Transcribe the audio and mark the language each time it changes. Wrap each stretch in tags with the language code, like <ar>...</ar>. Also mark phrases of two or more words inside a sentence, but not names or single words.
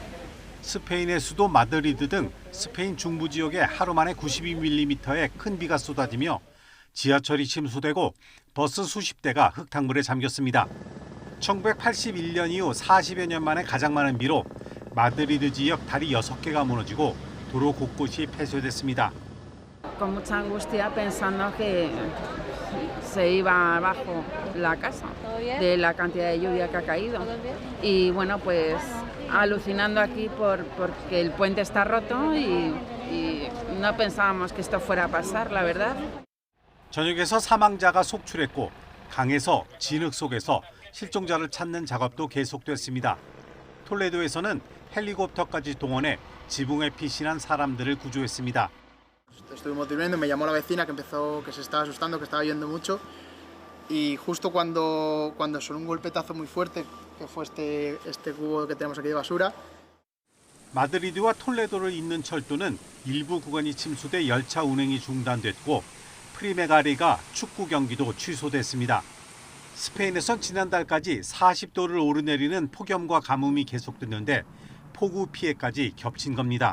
<ko>스페인의 수도 마드리드 등 스페인 중부 지역에 하루 만에 92mm의 큰 비가 쏟아지며 지하철이 침수되고 버스 수십 대가 흙탕물에 잠겼습니다. 1981년 이후 40여 년 만에 가장 많은 비로 마드리드 지역 다리 6개가 무너지고 도로 곳곳이 폐쇄됐습니다.</ko> <es>Con mucha angustia pensando que se iba abajo la casa de la cantidad de lluvia que ha caído. Y bueno, pues alucinando aquí porque el puente está roto y no pensábamos que esto fuera a pasar, la verdad.</es> <ko>저녁에서 사망자가 속출했고 강에서 진흙 속에서 실종자를 찾는 작업도 계속됐습니다. 톨레도에서는 헬리콥터까지 동원해 지붕에 피신한 사람들을 구조했습니다.</ko> <es>Estuvimos durmiendo, me llamó la vecina que se estaba asustando, que estaba lloviendo mucho y justo cuando sonó un golpetazo muy fuerte, que fue este cubo que tenemos aquí de basura.</es> <ko>마드리드와 톨레도를 잇는 철도는 일부 구간이 침수돼 열차 운행이 중단됐고 프리메가리가 축구 경기도 취소됐습니다. 스페인에선 지난달까지 40도를 오르내리는 폭염과 가뭄이 계속됐는데 폭우 피해까지 겹친 겁니다.</ko>